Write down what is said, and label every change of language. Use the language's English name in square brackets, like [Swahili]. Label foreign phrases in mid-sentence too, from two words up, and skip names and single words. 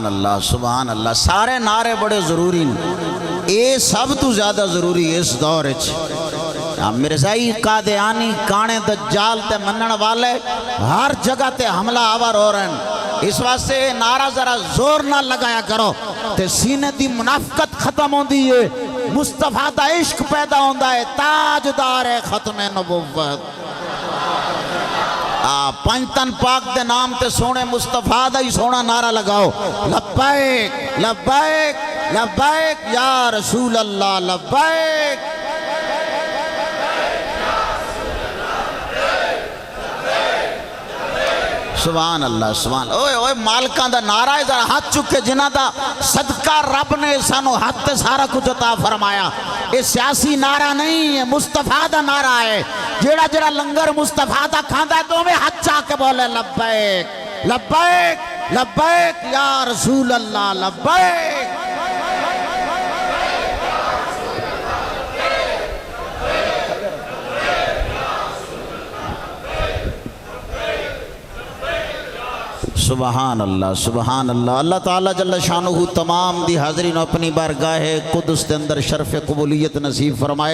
[Arabic] اللہ سبحان اللہ [Punjabi] سارے نعرے بڑے ضروری ہیں اے سب تو زیادہ ضروری ہے اس دور مرزائی قادیانی کانے دجال تے منن والے ہر جگہ تے حملہ آور ہو رہے ہیں اس واسطے نعرہ ذرا زور نہ لگایا کرو تے سینے دی منافقت ختم ہوندی ہے مصطفیٰ دا عشق پیدا ہوندا ہے تاجدار ختم نبوت پنجتن پاک دے نام تے سونے مصطفیٰ دا ہی سونا نعرہ لگاؤ [Arabic] لبیک لبیک لبیک یا رسول اللہ لبیک سبحان اللہ [Punjabi] سبحان اوے اوے مالکان دا نعرہ ہے ذرا ہاتھ چکے جنہ دا صدقہ رب نے سانو ہاتھ تے سارا کچھ عطا فرمایا [Urdu] یہ سیاسی نعرہ نہیں ہے [Punjabi] مصطفیٰ دا نعرہ ہے جیڑا جیڑا لنگر مصطفیٰ دا کھاندہ ہے تو میں ہاتھ چاہ کے بولے [Arabic] لبیک لبیک لبیک یا رسول اللہ لبیک سبحان اللہ اللہ تعالیٰ جل شانہ [Punjabi] تمام دی حاضرین اپنی بارگاہ قدس دے اندر شرف قبولیت نصیب فرمائے